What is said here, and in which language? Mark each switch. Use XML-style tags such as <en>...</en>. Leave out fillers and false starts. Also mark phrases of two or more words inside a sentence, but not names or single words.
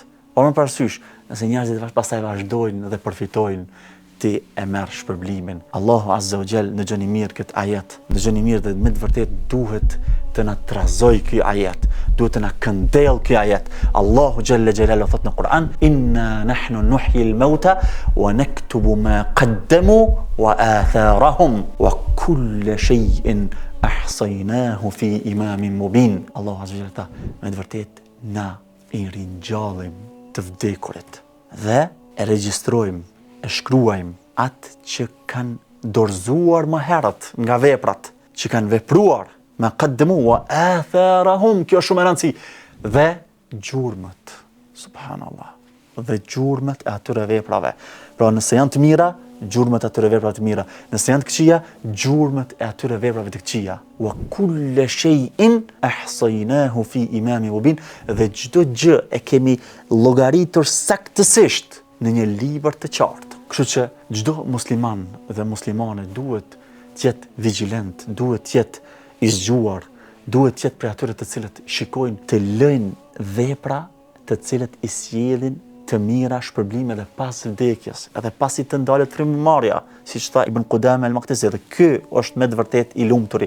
<sq>Por më parasysh, nëse njerëzit pastaj vazhdojnë dhe përfitojnë, ti e merr shpërblimin. Allahu</sq> <ar>عز وجل</ar> <sq>dëgjoni mirë këtë ajet. Dëgjoni mirë dhe me të vërtet duhet të na trazoj ky ajet. Duhet të na këndell ky ajet. Allahu</sq> <ar>جل جلاله</ar> <sq>thot në Kur'an:</sq> <ar>"إنا نحن نحيي الموتى ونكتب ما قدموا وآثارهم وكل شيء أحصيناه في إمام مبين."</ar> <sq>Allahu</sq> <ar>عز وجل</ar> <sq>me të vërtet na i ringjallim të vdekurit dhe e regjistrojmë, e shkruajmë atë që kanë dorëzuar më herët nga veprat, që kanë vepruar me</sq> <ar>قدموا وآثارهم,</ar> <sq>kjo shumë e rëndësi, dhe gjurmët, subhanallah, dhe gjurmët e atyre veprave. Pra nëse janë të mira, gjurmët e atyre veprave të mira, nëse janë të këqija, gjurmët e atyre veprave të këqija.</sq> <ar>وكل شيء أحصيناه في إمام مبين,</ar> <sq>dhe çdo gjë e kemi llogaritur saktësisht në një libër të qartë. Kështu që çdo musliman dhe muslimane duhet të jetë vigjilent, duhet të jetë i zgjuar, duhet të jetë prej atyre të cilët shikojnë të lëjnë vepra të cilët i sjellin të mira shpërblime edhe pas vdekjes, edhe pasi të ndalet frymëmarrja, siç tha Ibn Qudama al-Maqdisi, dhe ky është me të vërtet i lumturi.</sq>